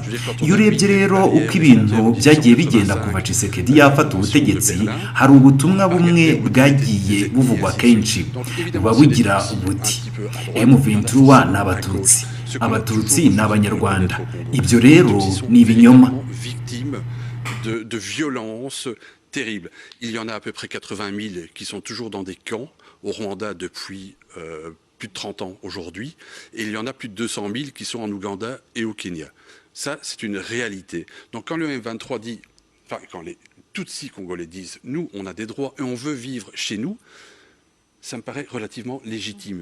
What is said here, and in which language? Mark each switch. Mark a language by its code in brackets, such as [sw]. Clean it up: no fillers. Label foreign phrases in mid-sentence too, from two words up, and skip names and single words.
[rw] Iyo urebye rero uko ibintu byagiye bigenda kuva Tshisekedi yafata ubutegetsi, hari ubutumwa bumwe bwagiye buvugwa kenshi buba bugira ubuti M23 n'abatutsi, abatutsi n'abanyarwanda. Ibyo rero ni ibinyoma. [fr] De violences terribles. Il y en a à peu près 80 000 qui sont toujours dans des camps au Rwanda depuis plus de 30 ans aujourd'hui, et il y en a plus de 200 000 qui sont en Ouganda et au Kenya. Ça, c'est une réalité. Donc quand le M23 dit, enfin quand les Tutsis congolais disent, nous, on a des droits et on veut vivre chez nous, ça me paraît relativement légitime.